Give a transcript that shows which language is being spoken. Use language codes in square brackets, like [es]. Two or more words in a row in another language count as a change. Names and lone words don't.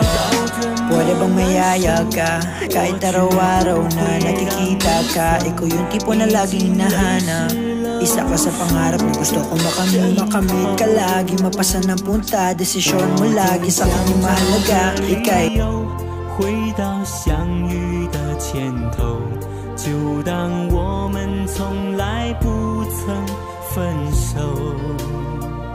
[tl] Pwede bang mayaya ka? Kahit araw-araw na nakikita ka, ikaw yung tipo na laging hinahanap. Isa ka sa pangarap na gusto ko makamit. Makamit ka lagi, mapasa ng punta. Desisyon mo lagi sa akin yung mahalaga. Ika'y [zh] 回到相遇的前头，就当我们从来不曾分手。